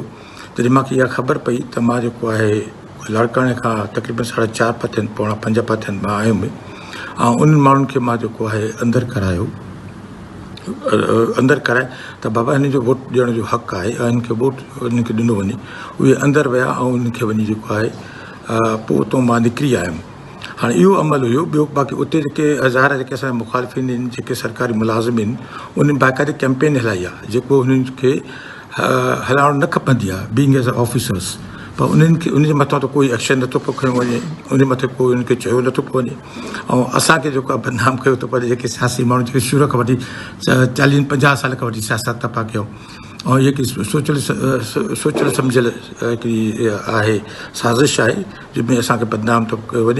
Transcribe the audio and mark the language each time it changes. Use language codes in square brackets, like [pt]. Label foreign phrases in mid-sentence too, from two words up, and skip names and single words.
[sd] तॾहिं मूंखे इहा ख़बर पई त मां जेको आहे लाड़काणे खां तक़रीबन 4.5 पथियनि पौणा 5 पथियनि मां आयुमि ऐं उन्हनि माण्हुनि खे मां जेको आहे अंदरि कराए त बाबा हिन जो वोट ॾियण जो हक़ु आहे ऐं हिन खे वोट हिन खे ॾिनो वञे। उहे अंदरि विया ऐं उन्हनि खे वञी जेको आहे पोइ उतां मां निकिरी आयुमि। हाणे इहो अमल हुयो। ॿियो बाक़ी उते जेके हज़ार जेके असांजा मुखालिफ़िन आहिनि, जेके सरकारी मुलाज़िम आहिनि, उन्हनि बाक़ाइदे कैंपेन हलाई आहे जेको हुननि खे हलाइणु न खपंदी आहे [en] being as a officers. [sd] पर उन्हनि खे उनजे मथां त कोई एक्शन नथो पोइ खयो वञे, उन मथे कोई उनखे चयो नथो पियो वञे ऐं असांखे जेको आहे बदनाम कयो थो पए। जेके सियासी माण्हू जेके शुरू खां वठी 40-50 साल खां वठी सियासत था पिया कयूं ऐं इहा सोचियल सम्झियल हिकिड़ी आहे साज़िश आहे जंहिंमें असांखे बदनाम थो कयो वञे।